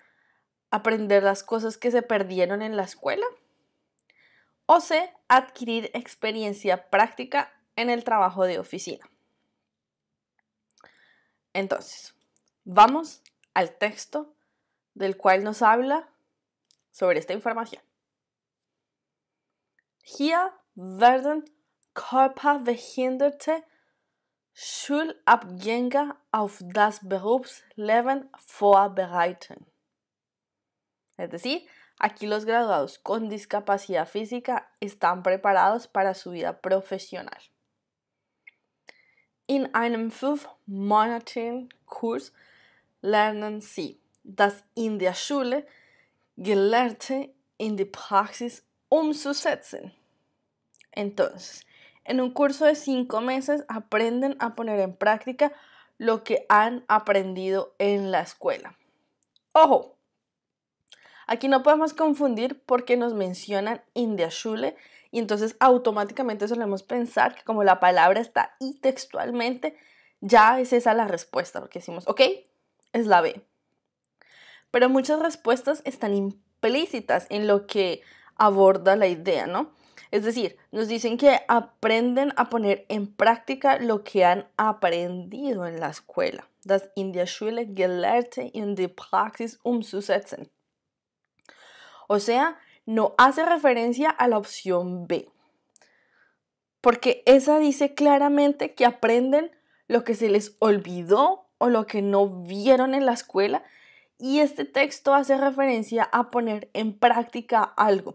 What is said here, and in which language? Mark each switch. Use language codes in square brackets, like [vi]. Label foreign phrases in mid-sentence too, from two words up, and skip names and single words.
[es] Aprender las cosas que se perdieron en la escuela. O C. Adquirir experiencia práctica en el trabajo de oficina. Entonces, vamos al texto del cual nos habla sobre esta información. [de] Hier werden körperbehinderte Schulabgänger auf das Berufsleben vorbereiten. [es] Es decir, aquí los graduados con discapacidad física están preparados para su vida profesional. [de] In einem 5-monatigen Kurs lernen sie das in der Schule Gelernte in die Praxis umzusetzen. [es] Entonces, en un curso de 5 meses aprenden a poner en práctica lo que han aprendido en la escuela. ¡Ojo! Aquí no podemos confundir porque nos mencionan [de] in der Schule [es] y entonces automáticamente solemos pensar que como la palabra está ahí textualmente, ya es esa la respuesta, porque decimos, ok, es la B. Pero muchas respuestas están implícitas en lo que aborda la idea, ¿no? Es decir, nos dicen que aprenden a poner en práctica lo que han aprendido en la escuela. [de] Das in der Schule Gelernte in die Praxis umzusetzen. [es] O sea, no hace referencia a la opción B. Porque esa dice claramente que aprenden lo que se les olvidó o lo que no vieron en la escuela. Y este texto hace referencia a poner en práctica algo.